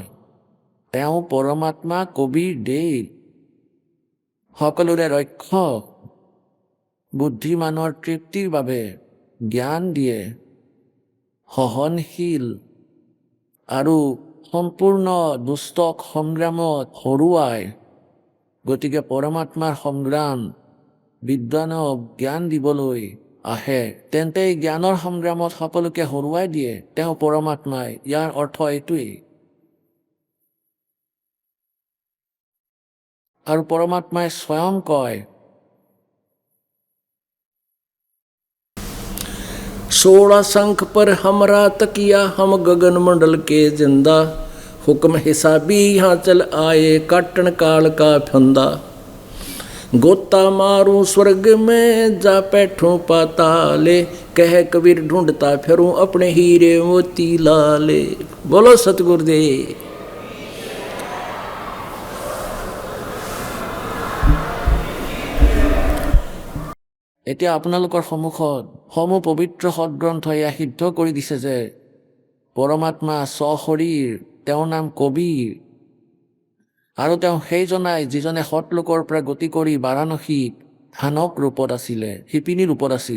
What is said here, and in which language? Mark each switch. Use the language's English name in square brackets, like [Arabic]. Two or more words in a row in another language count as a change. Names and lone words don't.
[Assamese] তেওঁ পৰমাত্মা কবিৰ দেৱ, সকলোৰে ৰক্ষক, বুদ্ধিমানৰ তৃপ্তিৰ বাবে জ্ঞান দিয়ে, সহনশীল আৰু সম্পূৰ্ণ দুষ্টক সংগ্ৰামত হৰুৱায়। গতিকে পৰমাত্মাৰ সংগ্ৰাম বিদ্বানক জ্ঞান দিবলৈ আহে, তেন্তে এই জ্ঞানৰ সংগ্ৰামত সকলোকে হৰুৱাই দিয়ে তেওঁ পৰমাত্মাই। ইয়াৰ অৰ্থ এইটোৱেই। [Hindi] और परमात्मा स्वयं कय 16 शंख पर हमरा तकिया हम गगन मंडल के जिंदा हुक्म हिसाबी यहाँ चल आए काटन काल का फंदा गोता मारूं स्वर्ग में जा बैठूं पाताले कह कबीर ढूंढता फिरूं अपने हीरे मोती लाले। बोलो सतगुरुदेव। [Assamese] এতিয়া আপোনালোকৰ সন্মুখত সমূহ পবিত্ৰ সদগ্ৰন্থ এয়া সিদ্ধ কৰি দিছে যে পৰমাত্মা স্বশৰীৰ, তেওঁৰ নাম কবিৰ, আৰু তেওঁ সেইজনাই যিজনে সৎলোকৰ পৰা গতি কৰি বাৰাণসীত ধানক ৰূপত আছিলে, শিপিনী ৰূপত আছিল।